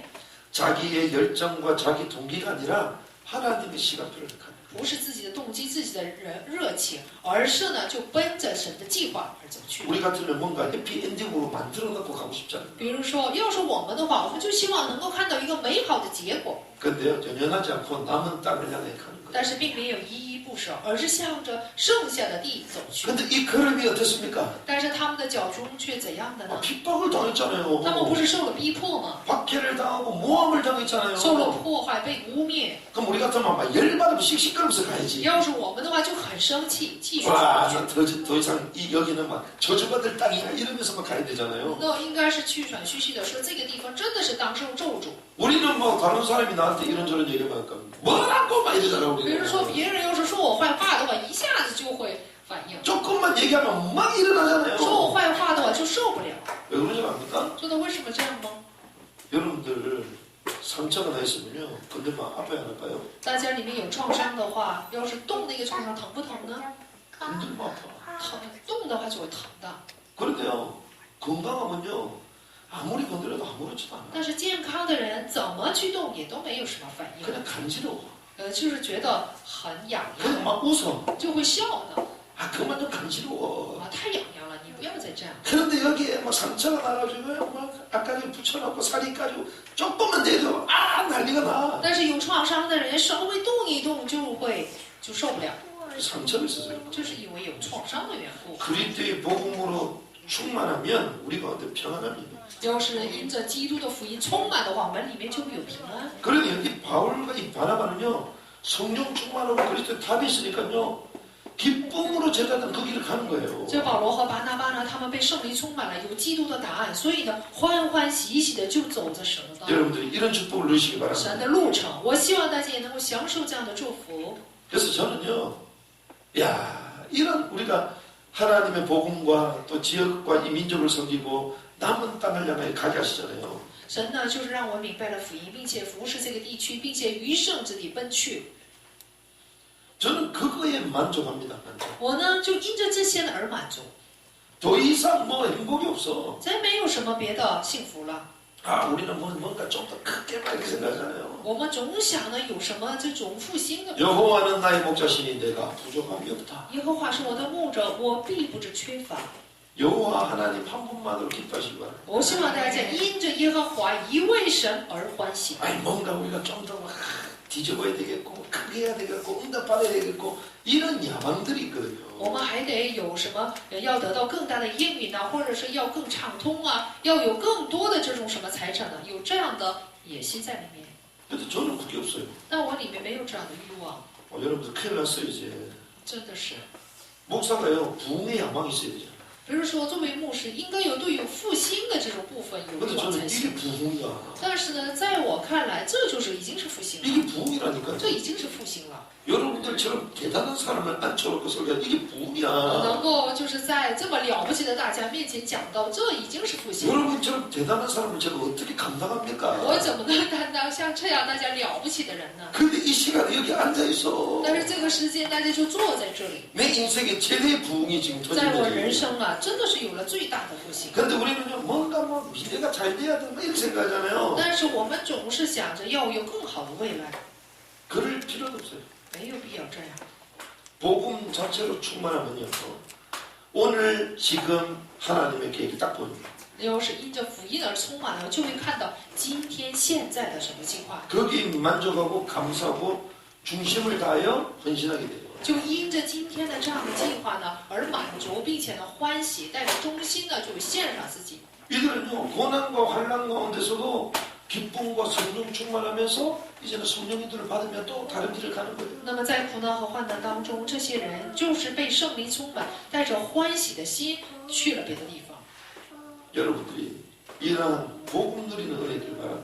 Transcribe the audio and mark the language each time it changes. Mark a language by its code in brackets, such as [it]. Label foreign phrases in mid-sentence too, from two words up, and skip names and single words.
[ko] 자기의 열정과 자기 동기가 아니라 하나님의 시간표를 합니다. [zh] 不是自己的动机、自己的热情，而是呢就奔着神的计划而走去。 [ko] 우리 같으면 뭔가 해피엔딩으로 만들어 놓고 가고 싶잖아요. [zh] 比如说，要是我们的话，我们就希望能够看到一个美好的结果， [ko] 근데요 연연하지 않고 남은 땅을 향해 가는 거예요. [zh] 但是并没有依依不舍，而是向着剩下的地走去。 [ko] 근데 이 걸음이 어땠습니까? [zh] 但是他们的脚中却怎样的呢？ [ko] 핍박을 당했잖아요. [zh] 他们不是受了逼迫吗？ [ko] 박해를 당하고 모함을 당했잖아요. [zh] 受了迫害，被污蔑。 [ko] 그럼 우리 같으면 막 열받으면 씩씩거리면서 가야지. [zh] 要是我们的话，就很生气，继续 [ko] 와, [zh] 走去。 [ko] 더 이상 여기는 막 저주받을 땅이야 이러면서 막 가야 되잖아요. [zh] 那应该是气喘吁吁的说，这个地方真的是当受咒诅。 [ko] 우리는 뭐 다른 사람이 나한테 이런저런 얘기만 할까 뭐라고 막 이러잖아 [zh] 比如 [ko] 우리는. [zh] 说别人要是说我坏话的话，一下子就会反应； [ko] 조금만 얘기하면 막 일어나잖아요. [zh] 说我坏话的话就受不了。 [ko] 왜 그러지 않습니까? [zh] 说的为什么这样吗？ [ko] 여러분들 상처가 나 있으면요. 근데 막 아파야 할까요? [zh] 大家里面有创伤的话，要是动那个创伤疼不疼呢？ [ko] 힘들면 아파. [zh] 疼，动的话就会疼的。 [ko] 그런데요. 건강하면요. 아무리 건드려도 아무렇지도 않아. [zh] 但是健康的人怎么去动也都没有什么反应， [ko] 그냥 간지러워. [zh] 就是觉得很痒 [ko] 그냥 [zh] 痒， [ko] 막 웃어. [zh] 就会笑的。 [ko] 아 그만 좀 간지러워. [zh] 啊，太痒痒了，你不要再这样。 [ko] 그런데 여기에 막 상처가 나가지고 막 아까지 붙여놓고 살이 까지고 조금만 내도 아 난리가 나. [zh] 但是有创伤的人稍微动一动就受不了， [ko] 상처가 있어서요. [zh] 就是因为有创伤的缘故。 [ko] 그리스도의 복음으로 충만하면 우리 가운데 평안함이 있는. [zh] 要是因着基督的福音充满的话，我们里面就会有平安。 [ko] 그러니 이 바울과 이 바나바는요 성령 충만하고 그리스도의 답이 있으니까요 기쁨으로 제자는 그 길을 가는 거예요. [zh] 这保罗和巴拿巴呢，他们被圣灵充满了，有基督的答案，所以呢，欢欢喜喜的就走着神的道， [ko] 여러분들이 이런 축복을 누리시기 [zh] 神 [ko] 바랍니다. [zh] 的路程。我希望大家也能够享受这样的祝福。 [ko] 그래서 저는요, 야 이런 우리가 하나님의 복음과 또 지역과 이 민족을 섬기고 남은 땅을 향해 가게 하시잖아요. [zh] 神呢，就是让我明白了福音，并且服侍这个地区，并且余剩之地奔去。 [ko] 저는 그거에 만족합니다. 만족. [zh] 我呢，就因着这些呢而满足， [ko] 더 이상 뭐 행복이 없어. [zh] 再没有什么别的幸福了。 [ko] 아 우리는 뭔가 좀 더 크게 막 이렇게 생각하잖아요. [zh] 我们总想呢，有什么这种复兴的。 [ko] 여호와는 나의 목자시니 내가 부족함이 없다. [zh] 耶和华是我的牧者，我必不致缺乏。 [ko] 여호와 하나님 한 분만으로 기뻐하시기 바랍니다. [zh] 我希望大家因着耶和华一位神而欢喜。 [ko] 아니 뭔가 우리가 좀 더 뒤집어야 되겠고 크게 해야 되겠고 응답받아야 되겠고 이런 야망들이 있거든요. [zh] 我们还得有什么要得到更大的应允啊，或者是要更畅通啊，要有更多的这种什么财产呢？有这样的野心在里面。 [ko] 근데 저는 그게 없어요. [zh] 但我里面没有这样的欲望， [ko] 여러분들 큰일 났어요 이제. [zh] 真的是。 [ko] 목사가요 부흥의 야망이 있어야 되잖아요. [zh] 比如说，作为牧师，应该有对有复兴的这种部分有 [ko] 근데 [zh] 欲望才 [ko] 저는 [zh] 行。 [ko] 이게 부흥이야. [zh] 但是呢，在我看来，这就是已经是复兴了， [ko] 이게 부흥이라니까. [zh] 这已经是复兴了。 [ko] 여러분들처럼 대단한 사람을 앉혀놓고 설교하는 이게 부흥이야. [zh] 能够就是在这么了不起的大家面前讲到，这已经是复兴了。 [ko] 여러분처럼 대단한 사람을 제가 어떻게 [zh] 我 [ko] 감당합니까? [zh] 怎么能担当像这样大家了不起的人呢？ [ko] 근데 이 시간에 여기 앉아있어. [zh] 但是这个时间大家就坐在这里， [ko] 내 인생의 최대의 부흥이 지금 [zh] 在我 [ko] 터진 [zh] 人 [ko] 거지. [zh] 生啊，真的是有了最大的复兴。 [ko] 근데 우리는요, 뭔가 뭐 미래가 잘 돼야 돼, 막 이렇게 생각하잖아요. [zh] 但是我们总是想着要有更好的未来， [ko] 그럴 필요도 없어요. [zh] 没有必要这样。 [ko] 복음 자체로 충만하면요. 오늘 지금 하나님의 계획이 딱 보입니다. [zh] 要是因着福音而充满了，就会看到今天现在的什么计划， [ko] 거기에 만족하고 감사하고 중심을 다하여 헌신하게 돼요. [zh] 就因着今天的这样的计划呢而满足，并且呢欢喜，带着忠心呢就献上自己。 [ko] 이들은요, 고난과 환난 가운데서도 기쁨과 성령 충만하면서 이제는 성령님들을 받으면 또 다른 길을 가는 거예요. [zh] 那么在苦难和患难当中，这些人就是被圣灵充满，带着欢喜的心去了别的地方。 [ko] 여러분들이 이러한 복음 누리는 은혜를 바랍니다.